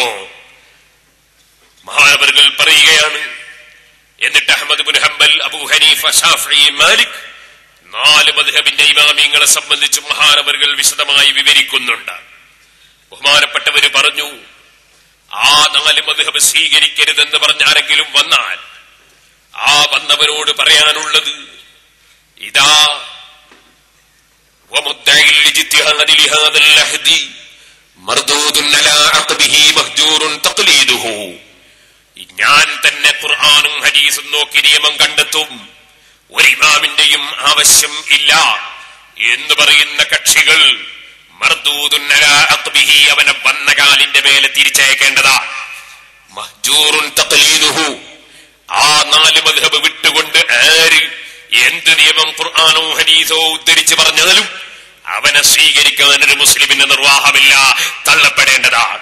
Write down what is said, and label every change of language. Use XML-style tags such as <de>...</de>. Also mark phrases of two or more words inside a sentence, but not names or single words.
<ml>മഹാനവറുകൾ പറയുകയാണ്, എന്നിട്ട് അഹ്മദ് ഇബ്നു ഹംബൽ, അബൂ ഹനീഫ, ശാഫിഈ, മാലിക് 4 മദ്ഹബിന്റെ ഇമാമിങ്ങളെ സംബന്ധിച്ച് മഹാനവറുകൾ വിശദമായി വിവരിക്കുന്നുണ്ട്. ബഹുമാനപ്പെട്ടവര് പറഞ്ഞു, ആ 4 മദ്ഹബ് സ്വീകരിക്കരുതെന്ന് പറഞ്ഞ ആരെങ്കിലും വന്നാൽ ആ വന്നവരോട് പറയാനുള്ളത് ഇതാ,</ml> <ar>ومدعي الاجتهاد لهذا العهد مردود على عقبه مهجور تقليده.</ar> <ml>ഞാൻ തന്നെ ഖുർആനും ഹദീസും നോക്കി നിയമം കണ്ടെത്തും, ഒരു ഇമാമിന്റെയും ആവശ്യം ഇല്ല എന്ന് പറയുന്ന കക്ഷികൾ</ml> <ar>مردود على عقبه,</ar> <ml>അവനെ വന്ന കാലിന്റെ മേലെ തിരിച്ചയക്കേണ്ടതാ.</ml> <ar>مهجور تقليده,</ar> <ml>ആ 4 മദ്ഹബ് വിട്ടുകൊണ്ട് ആര് എന്ത് നിയമം ഖുർആനോ ഹദീസോ ഉദ്ധരിച്ച് പറഞ്ഞാലും അവനെ സ്വീകരിക്കാൻ ഒരു മുസ്ലിമിന് നിർവാഹമില്ല, തള്ളപ്പെടേണ്ടതാണ്.</ml>